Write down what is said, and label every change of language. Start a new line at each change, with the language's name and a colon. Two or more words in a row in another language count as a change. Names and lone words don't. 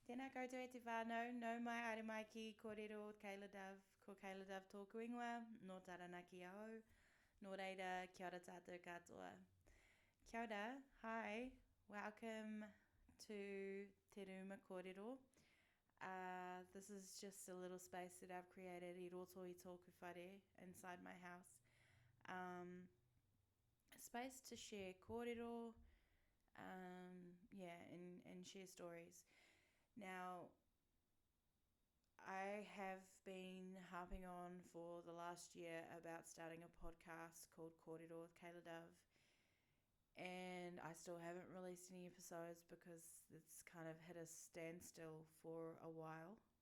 Māori: Tēnā koutou e te whānau, nau mai are mai ki Kōrero, Kayla Dove, ko Kayla Dove tōku ingoa, no taranaki au, no reira, kia ora tātou katoa. Kia ora, hi,
English: welcome to Te Ruma Kōrero. This is just a little space that I've created
Māori: I roto I tōku whare
English: inside my house. A space to share kōrero, and share stories. Now, I have been harping on for the last year about starting a podcast called Kōrero with Kayla Dove, and I still haven't released any episodes because it's kind of hit a standstill for a while.